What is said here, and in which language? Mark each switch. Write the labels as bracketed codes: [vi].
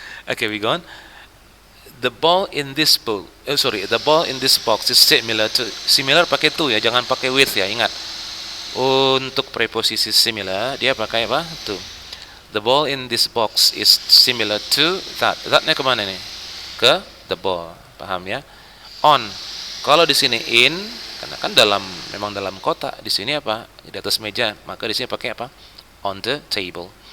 [en] Okay, we go on. The ball in this box, the ball in this box is similar to, similar [id] pakai [en] to ya, [id] jangan pakai with ya, ingat. Untuk preposisi similar dia pakai apa? [en] To. The ball in this box is similar to that. [id] That-nya kemana nih? Ke the ball, paham ya? On. Kalau di sini in, karena kan memang dalam kotak. Di sini apa? Di atas meja. Maka di sini pakai apa? [en] On the table.